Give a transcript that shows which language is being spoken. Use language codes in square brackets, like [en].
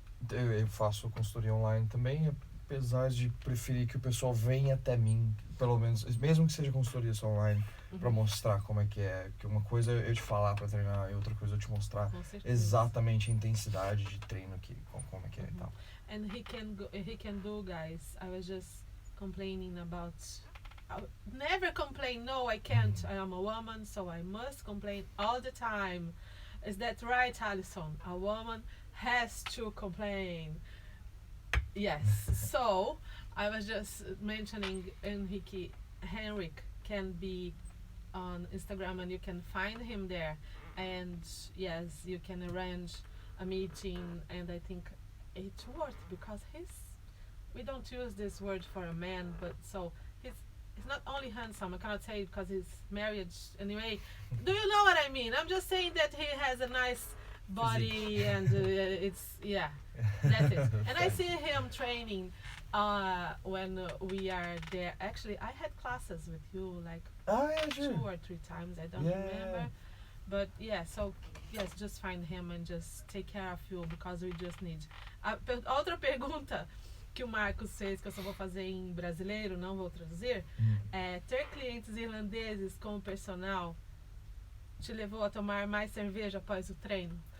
[pt] Eu faço consultoria online também, apesar de preferir que o pessoal venha até mim, pelo menos, mesmo que seja consultoria só online, pra mostrar como é que é. Que uma coisa é eu te falar pra treinar e outra coisa é eu te mostrar exatamente a intensidade de treino, como é que é e tal. [en] And he can do, guys. I was just complaining about. I never complain. No, I can't. I am a woman, so I must complain all the time. Is that right, Alison? A woman has to complain. Yes. So I was just mentioning Henrik can be on Instagram, and you can find him there. And yes, you can arrange a meeting, and I think it's worth, because we don't use this word for a man, but so he's not only handsome, I cannot say it because he's married anyway. Do you know what I mean? I'm just saying that he has a nice body and that's it. And I see him training when we are there. Actually, I had classes with you like 2 or 3 times, I don't remember. But yeah, so yes, just find him and just take care of you because we just need. [pt] Outra pergunta que o Marcos fez, que eu só vou fazer em brasileiro, não vou traduzir, é: ter clientes irlandeses como personal te levou a tomar mais cerveja após o treino?